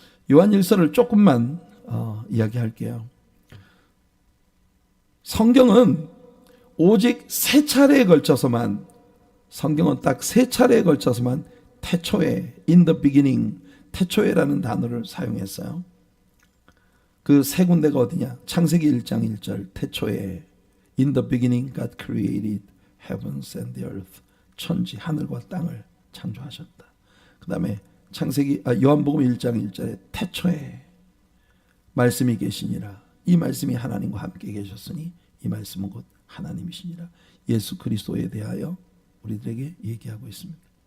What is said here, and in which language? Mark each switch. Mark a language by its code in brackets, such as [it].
[ko] 요한일서를 조금만 이야기할게요. 성경은 오직 세 차례에 걸쳐서만, 성경은 딱 세 차례에 걸쳐서만 태초에, [en] in the beginning, [ko] 태초에라는 단어를 사용했어요. 그 세 군데가 어디냐? 창세기 1장 1절 태초에 [en] in the beginning God created heavens and the earth. [ko] 천지, 하늘과 땅을 창조하셨다. 그 다음에 요한복음 1장 1절에 태초에 말씀이 계시니라. 이 말씀이 하나님과 함께 계셨으니 이 말씀은 곧 하나님이시니라. 예수 그리스도에 대하여 우리들에게 얘기하고 있습니다.